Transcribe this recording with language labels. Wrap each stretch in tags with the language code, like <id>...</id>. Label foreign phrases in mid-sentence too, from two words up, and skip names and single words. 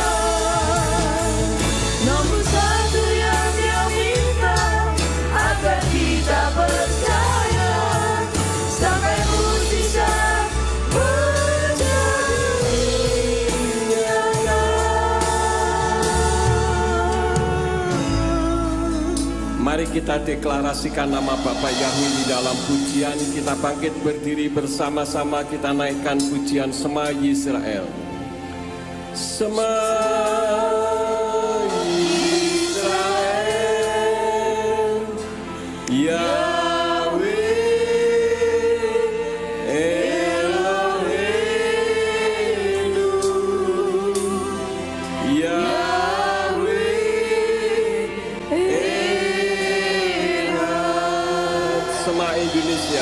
<id>Nomor satu yang Dia minta agar kita percaya, sampai mujizat menjadi nyata. Mari kita deklarasikan nama Bapa Yahweh di dalam pujian. Kita bangkit berdiri bersama-sama, kita naikkan pujian</id> <he>שמע ישראל. שמע ישראל, יהוה אלוהינו, שמע Indonesia.</he>